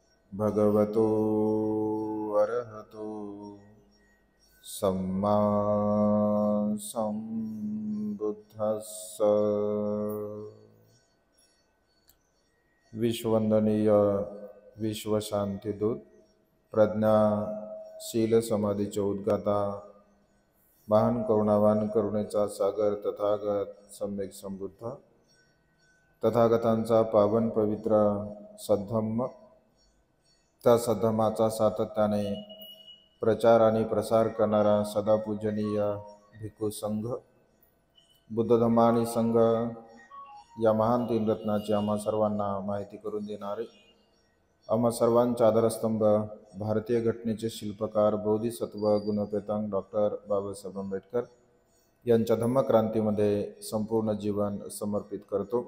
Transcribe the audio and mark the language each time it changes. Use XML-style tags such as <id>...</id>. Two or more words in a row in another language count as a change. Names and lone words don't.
<pi>भगवतो अरहतो सम्मा सम्बुद्धस्स।</pi> <mr>विश्ववंदनीय विश्वशांतिदूत प्रज्ञाशील समाधीचे उद्गाता महान करुणावान करुणेचा सागर तथागत सम्यक संबुद्ध तथागतांचा पावन पवित्र सद्धम्म, त्या सद्धम्माचा सातत्याने प्रचार आणि प्रसार करणारा सदापूजनीय भिक्खू संघ, बुद्ध धम्म आणि संघ या महान तीन रत्नाची आम्हा सर्वांना माहिती करून देणारे, आम्हा सर्वांचा आधारस्तंभ, भारतीय घटनेचे शिल्पकार बोधिसत्व गुणपेतांग डॉक्टर बाबासाहेब आंबेडकर यांच्या धम्मक्रांतीमध्ये संपूर्ण जीवन समर्पित करतो।</mr>